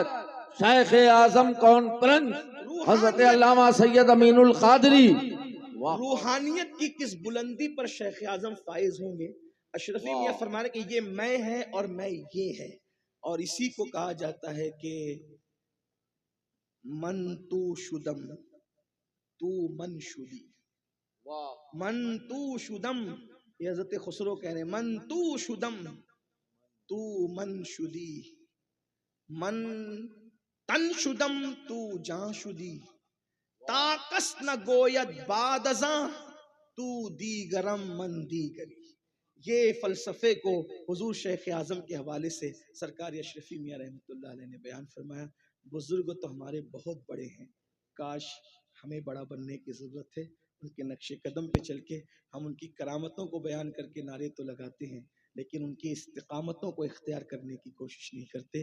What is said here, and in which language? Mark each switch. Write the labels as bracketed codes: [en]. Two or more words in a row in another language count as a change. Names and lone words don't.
[ur] شیخ اعظم کانفرنس حضرت علامہ سید امین القادری. واہ روحانیت کی کس بلندی پر شیخ اعظم فائز ہوں گے. اشرفی میاں فرما رہے کہ یہ میں ہے اور میں یہ ہے. اور اسی کو کہا جاتا ہے کہ [fa] من تو شدم تو من شدی. من تو شدم، [ur] یہ حضرت خسرو کہہ رہے ہیں، [fa] من تو شدم تو من شدی، من تن شدم تو جان شدی، تاکس نہ گوید بعد ازاں تو دیگرم من دیگری. [ur] یہ فلسفے کو حضور شیخ اعظم کے حوالے سے سرکار اشرفی میاں رحمۃ اللہ علیہ نے بیان فرمایا. بزرگ تو ہمارے بہت بڑے ہیں، کاش ہمیں بڑا بننے کی ضرورت ہے. ان کے نقش قدم پہ چل کے ہم ان کی کرامتوں کو بیان کر کے نعرے تو لگاتے ہیں، لیکن ان کی استقامتوں کو اختیار کرنے کی کوشش نہیں کرتے.